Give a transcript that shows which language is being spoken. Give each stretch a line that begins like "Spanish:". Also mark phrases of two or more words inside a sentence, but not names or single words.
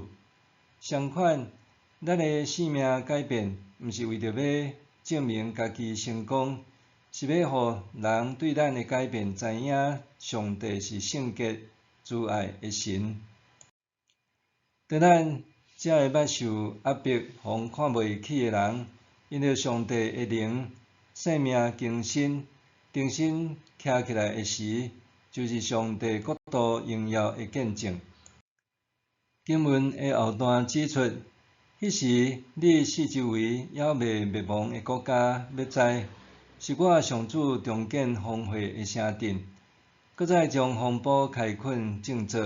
Min Nan Chinese: 相反，咱的生命改变，毋是为着要证明家己成功，是要互人对咱的改变知影，上帝是圣洁、慈爱的神。当咱才会捌受压迫、互看袂起的人，因着上帝的灵，生命更新，重新徛起来的时，就是上帝国度荣耀的见证。经文的后段指出，迄时你四周围还未灭亡的国家，要知是我上主重建荒废的城镇，搁再将风暴开垦种作。